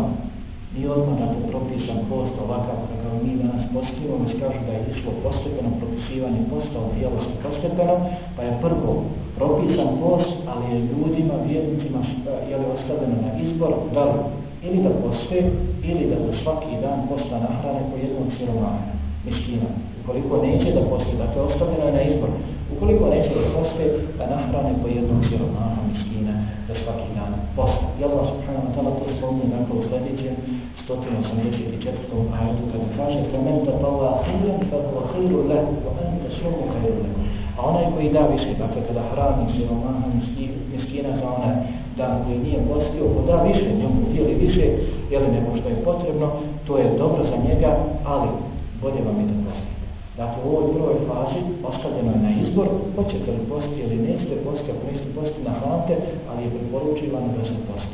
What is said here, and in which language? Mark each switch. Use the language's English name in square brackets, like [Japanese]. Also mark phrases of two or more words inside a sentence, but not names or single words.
[Bosnian] Nije odmah dakle propisan post ovakav kakav mi danas postimo, već kažu da je išlo postepeno propisivanje posta, odvijalo se postepeno, pa je prvo propisan post, ali je ljudima, vjernicima ostavljeno na izbor da li ili da poste, ili da za svaki dan posta nahrane po jednog siromaha, miskina. Ukoliko neće da poste, dakle ostavljeno je na izbor. Ukoliko neće da poste, da nahrane po jednog siromaha, miskina, za svaki dan posta. I [Arabic] الله سبحانه وتعالى [Bosnian] to spominje dakle u sljedećem 184. ajetu kada kaže [Arabic] فَمَنْ تَطَوَّعَ خَيْرًا فَهُوَ خَيْرٌ لَهُ وَأَنْ تَصُومُوا خَيْرٌ لَكُمْ. [Bosnian] A onaj koji da više, dakle kada hrani siromaha, miskina za onaj dan koji nije postio, ko da više, njemu udjeli više, nego što je potrebno, to je dobro za njega, ali bolje vam je da posti. Dakle, u ovoj prvoj fazi ostavljeno je na izbor, hoćete li posti ili nećete posti, ako nećete posti nahranite, ali je preporučivano da se posti.